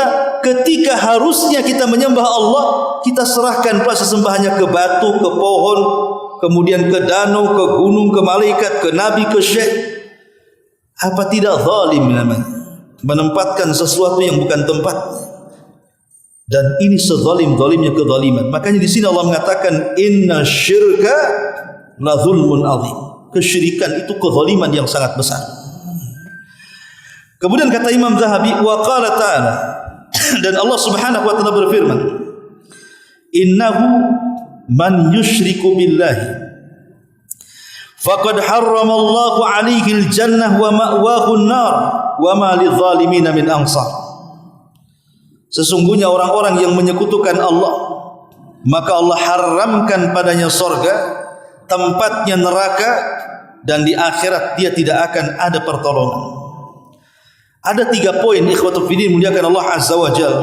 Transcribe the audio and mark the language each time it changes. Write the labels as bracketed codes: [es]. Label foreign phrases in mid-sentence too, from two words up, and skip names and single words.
[id] Ketika harusnya kita menyembah Allah, kita serahkan pula sesembahannya ke batu, ke pohon, kemudian ke danau, ke gunung, ke malaikat, ke nabi, ke syekh. Apa tidak zalim namanya? Menempatkan sesuatu yang bukan tempatnya. Dan ini sezalim-zalimnya kezaliman. Makanya di sini Allah mengatakan [ar] إن الشرك لظلم عظيم. [id] Kesyirikan itu kezaliman yang sangat besar. Kemudian kata Imam Zahabi, [ar] وقال تعالى, [id] dan Allah [ar] سبحانه وتعالى [id] berfirman, [ar] إنه من يشرك بالله فقد حرم الله عليه الجنة ومأواه النار وما للظالمين من أنصار. [id] Sesungguhnya orang-orang yang menyekutukan Allah, maka Allah haramkan padanya surga, tempatnya neraka, dan di akhirat dia tidak akan ada pertolongan. Ada 3 poin [ar] إخوتي في الدين [id] muliakan Allah [ar] عز وجل.